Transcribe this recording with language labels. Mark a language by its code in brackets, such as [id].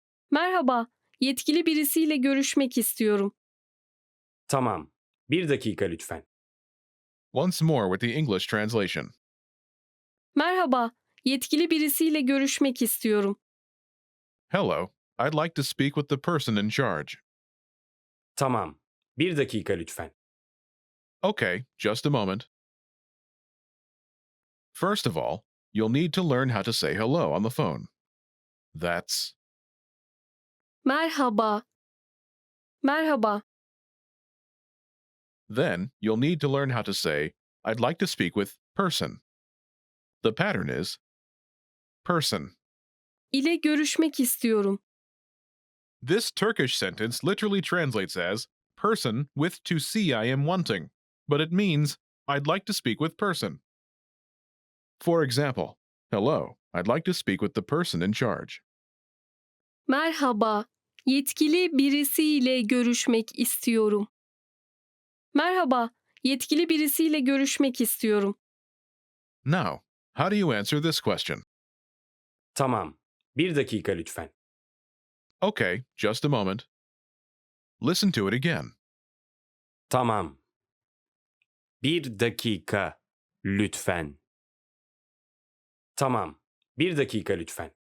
[tr] Merhaba, yetkili birisiyle görüşmek istiyorum. Tamam. Bir dakika lütfen. [en] Once more with the English translation. [tr] Merhaba, yetkili birisiyle görüşmek istiyorum. [en] Hello, I'd like to speak with the person in charge. [tr] Tamam. Bir dakika lütfen. [en] Okay, just a moment. First of all, you'll need to learn how to say hello on the phone. That's [tr] Merhaba. Merhaba. [en] Then you'll need to learn how to say, I'd like to speak with person. The pattern is person. [tr] İle görüşmek istiyorum. [en] This Turkish sentence literally translates as person with to see I am wanting, but it means I'd like to speak with person. For example, hello, I'd like to speak with the person in charge. [tr] Merhaba, yetkili birisiyle görüşmek istiyorum. Merhaba, yetkili birisiyle görüşmek istiyorum. [en] Now, how do you answer this question? [tr] Tamam. Bir dakika lütfen. [en] Okay, just a moment. Listen to it again. [tr] Tamam. Bir dakika lütfen. Tamam. Bir dakika lütfen.